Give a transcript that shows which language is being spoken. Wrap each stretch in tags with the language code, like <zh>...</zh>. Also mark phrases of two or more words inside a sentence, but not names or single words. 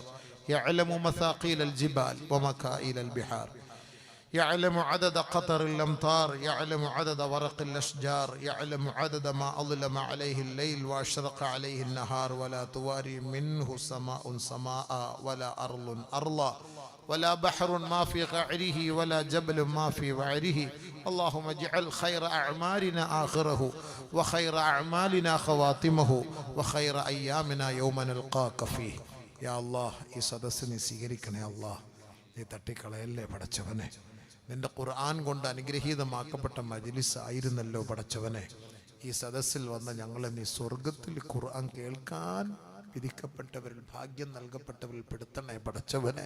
<ar>يعلم مثاقيل الجبال ومكائل البحار، يعلم عدد قطر الأمطار، يعلم عدد ورق الأشجار، يعلم عدد ما أظلم عليه الليل وأشرق عليه النهار، ولا تواري منه سماء سماء ولا أرض أرضا ولا بحر ما في قعره ولا جبل ما في وعره. اللهم اجعل خير أعمالنا آخره وخير أعمالنا خواتمه وخير أيامنا يوم نلقاك فيه. يا الله</ar> <ml>ഈ സദസ്സ് നീ സ്വീകരിക്കണേ അല്ലാഹ്. നീ തട്ടിക്കളയല്ലേ പടച്ചവനെ. നിന്റെ ഖുർആൻ കൊണ്ട് അനുഗ്രഹീതമാക്കപ്പെട്ട മജ്ലിസ് ആയിരുന്നല്ലോ പടച്ചവനെ. ഈ സദസ്സിൽ വന്ന ഞങ്ങളെ നീ സ്വർഗത്തിൽ ഖുർആൻ കേൾക്കാൻ വിധിക്കപ്പെട്ടവരിൽ ഭാഗ്യം നൽകപ്പെട്ടവരിൽ പെടുത്തണേ പടച്ചവനെ.</ml>